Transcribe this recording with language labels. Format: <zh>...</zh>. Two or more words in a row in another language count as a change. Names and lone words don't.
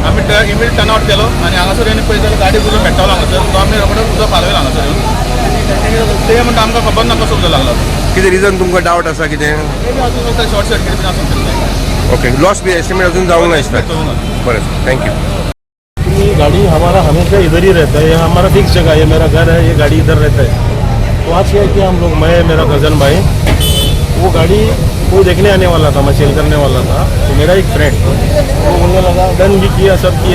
<kok>आमी</kok> <en>immediate turn out</en> <kok>केलो आनी हांगासर येवन पळयत जाल्यार गाडयेक उजो पेट्टालो हांगासर। तो आमी रोखडोच उजो पालयलो हांगासर येवन। ते म्हणटा आमकां खबर ना कसो उजो लागलो। कितें रिजन तुमकां डावट आसा कितें? अजून</kok> <en>short circuit</en> <kok>बीन आसूंक शकता। ओके, लॉस बी एस्टिमेट अजून जावंक ना दिसता। बरें,</kok> <en>thank you.</en> <hi>ये गाड़ी हमारा हमेशा इधर ही रहता है, हमारा फिक्स जगह है, मेरा घर है, ये गाड़ी इधर रहता है। तो आज क्या है कि हम लोग, मैं मेरा कज़न भाई, वो गाड़ी को देखने आने वाला था, मैं सेल करने वाला था। तो मेरा एक फ्रेंड वो बोलने लगा, डन भी किया, सब किया।</hi>